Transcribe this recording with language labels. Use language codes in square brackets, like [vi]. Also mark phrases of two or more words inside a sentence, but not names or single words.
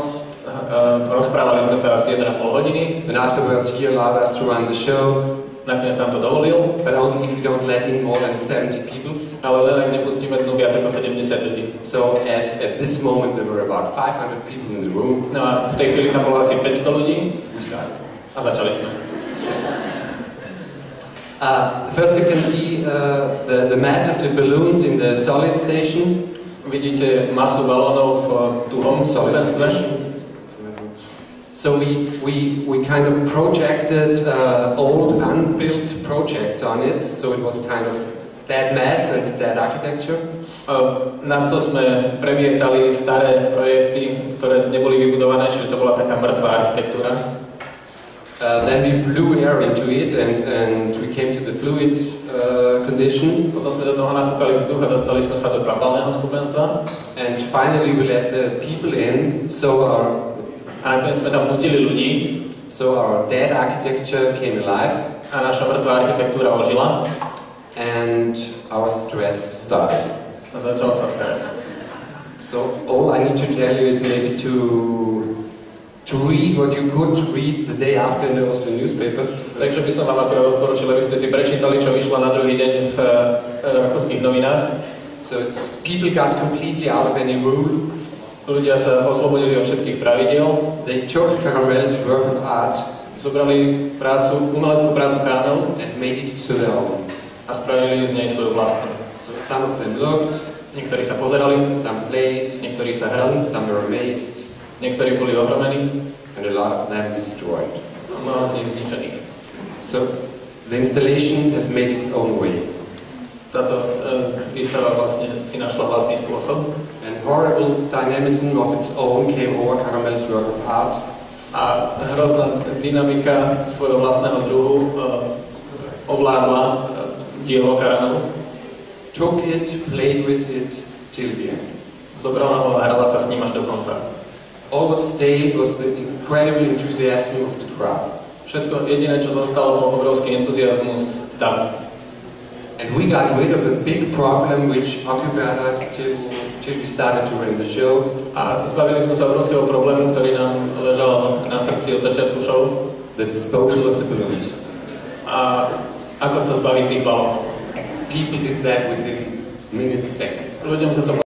[sk] Rozprávali sme sa asi 1,5 hodiny. [en] And afterwards he allowed us to run the show. [sk] Nakoniec nám to dovolil. [en] But only if you don't let in more than 70 people. [sk] Ale len ak nepustíme dnu viac ako 70 ľudí. [en] So as at this moment there were about 500 people in the room. [sk] No a v tej chvíli tam bolo asi 500 ľudí. [en] We started. [sk] A začali sme. [en] First you can see the mass of the balloons in the solid station. [sk] Vidíte masu balónov v tuhom solvenstve. [en] So we kind of projected old unbuilt projects on it, so it was kind of that mass and that architecture. [sk] Na to sme premietali staré projekty, ktoré neboli vybudované, čiže to bola taká mŕtvá architektúra. [en] Then we blew air into it and we came to the fluid condition. [sk] Potom sme do toho nafúkali vzduch a dostali sme sa do kvapalného skupenstva. [en] And finally we let the people in, [sk] A nakoniec sme tam pustili ľudí. [en] So our dead architecture came alive. [sk] A naša mŕtvá architektúra ožila. [en] And our stress started. [sk] A začal sa stres. [en] So all I need to tell you is maybe to read what you could read the day after in the Austrian newspapers. [sk] Takže by som vám akorát odporučil, aby ste si prečítali, čo vyšlo na druhý deň v rakúskych novinách. [en] So people got completely out of any rule. [sk] Ľudia sa oslobodili od všetkých pravidiel. [en] They took Caramel's work of art. [sk] Zobrali umeleckú prácu Caramel [en] and made it to their own. [sk] A spravili z nej svoju vlastnú. [en] So some of them looked. [sk] Niektorí sa pozerali. [en] Some played. [sk] Niektorí sa hrali. [en] Some were amazed. [sk] Niektorí boli ohromení. [en] And a lot of them destroyed. [sk] A mnoho z nich zničených. [en] So the installation has made its own way. [sk] Táto výstava vlastne si našla vlastný spôsob. [en] And horrible dynamism of its own came over Caramel's work of art. [sk] A hrozná dynamika svojho vlastného druhu ovládla dielo Caramelu. [en] Took it, played with it till the end. [sk] Zobrala ho a hrala sa s ním až do konca. [en] All what stayed was the incredible enthusiasm of the crowd. [sk] Všetko jediné, čo zostalo, bol obrovský entuziasmus davu. [en] And we got rid of a big problem which occupied us till we started to run the show. [sk] A zbavili sme sa obrovského problému, ktorý nám ležal na srdci od začiatku show. [en] The disposal of the balloons. [sk] A ako sa zbaviť tých balónov. [en] People did that within minutes, seconds. [sk] Ľuďom sa to